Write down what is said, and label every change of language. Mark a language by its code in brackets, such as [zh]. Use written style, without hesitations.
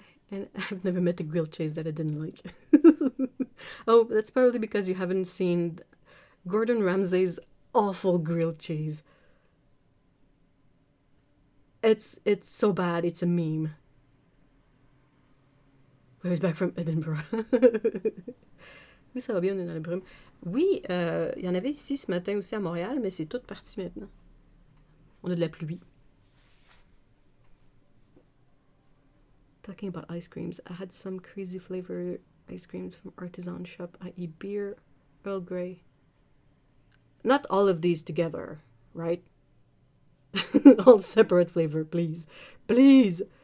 [en] And I've never met a grilled cheese that I didn't like. Oh, that's probably because you haven't seen Gordon Ramsay's awful grilled cheese. It's so bad, it's a meme. He's back from Edinburgh. [fr] Oui, ça va bien, on est dans la brume. Oui, il y en avait ici ce matin aussi à Montréal, mais c'est tout parti maintenant. On a de la pluie. [en] Talking about ice creams, I had some crazy flavor ice creams from artisan shop, i.e. beer, Earl Grey. Not all of these together, right? All separate flavor, please. Please!